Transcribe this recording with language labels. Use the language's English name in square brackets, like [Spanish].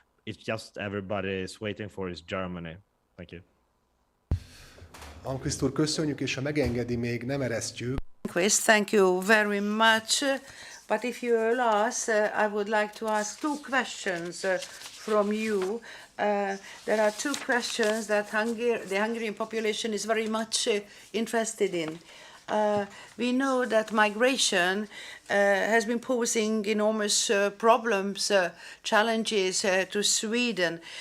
[English] It's just everybody is waiting for is Germany. Thank you. [Hungarian] Almqvist úr, köszönjük, és ha megengedi, még nem eresztjük. [English] Almqvist, thank you very much. But if you allow us, I would like to ask two questions from you. There are two questions that the Hungarian population is very much interested in. We know that migration has been posing enormous problems, challenges to Sweden.